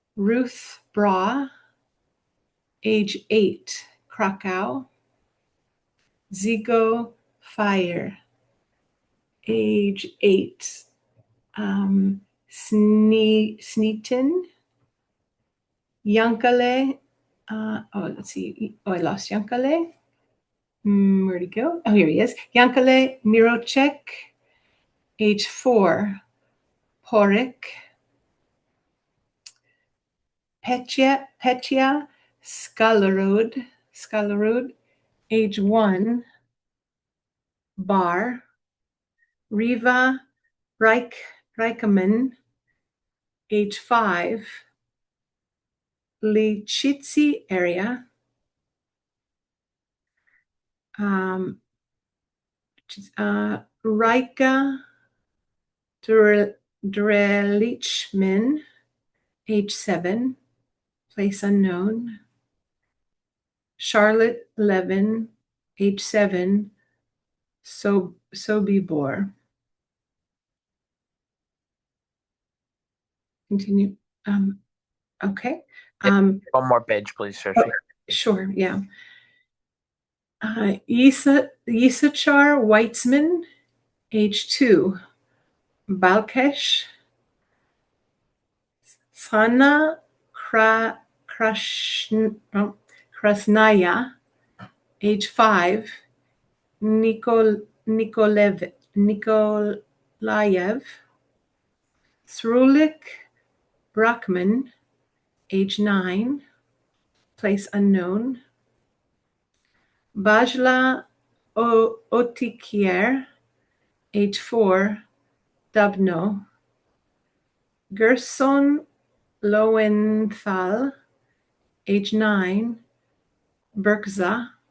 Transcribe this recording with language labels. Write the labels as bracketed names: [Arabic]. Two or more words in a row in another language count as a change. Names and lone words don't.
[English] Ruth Bra, age 8, Krakow. Zigo Fire, age 8, Sneaton. Yankale, let's see. Oh, I lost Yankale. Where'd he go? Oh, here he is. Yankale Mirochek, age 4, Porik. Petya Skalarud, age 1, Bar. Riva Reikaman, age 5, Lichitsi area. Rika Drelichman, age 7, place unknown. Charlotte Levin, age 7, Sobibor. Continue. Okay. One more page, please, Shoshi. Sure, yeah. Yisachar Weitzman, age 2, Balkesh. Sana Krasnaya, age 5, Nikolayev. Thrulik Brockman, age 9, place unknown. Bajla Otikier, age 4, Dubno. Gerson Lowenthal, age 9, Berkza.